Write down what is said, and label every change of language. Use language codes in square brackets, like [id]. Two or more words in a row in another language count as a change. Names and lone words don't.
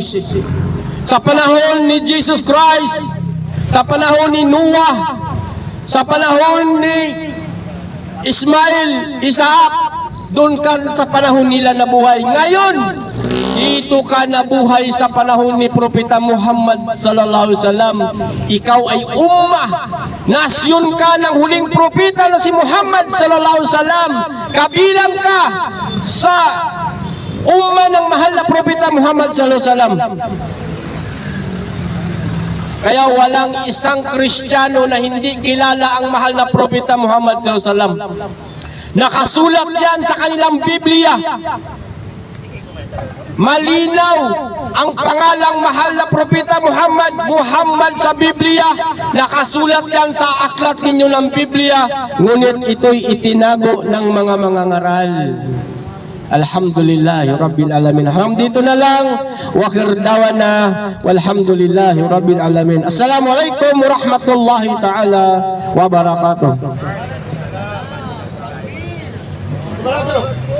[tl] Sa panahon ni Jesus Christ, sa panahon ni Noah, sa panahon ni Ismail, Isaac, doon ka sa panahon nila nabuhay. Ngayon, dito ka nabuhay sa panahon ni Propeta Muhammad [ar] صلى الله عليه وسلم. [tl] Ikaw ay ummah, nasyon ka ng huling propeta na si Muhammad [ar] صلى الله عليه وسلم. [tl] Kabilang ka sa ummah ng mahal na Propeta Muhammad [ar] صلى الله عليه وسلم. [tl] Kaya walang isang Kristiyano na hindi kilala ang mahal na Propeta Muhammad [ar] صلى الله عليه وسلم. [tl] Nakasulat yan sa kanilang Biblia. Malinaw ang pangalang mahal na Propeta Muhammad, Muhammad sa Biblia. Nakasulat yan sa aklat ninyo ng Biblia. Ngunit ito'y itinago ng mga mangangaral. [ar] الحمد لله رب العالمين. [tl] Dito na lang. [ar] وآخر دعوانا. والحمد لله رب العالمين السلام عليكم ورحمة الله تعالى وبركاته.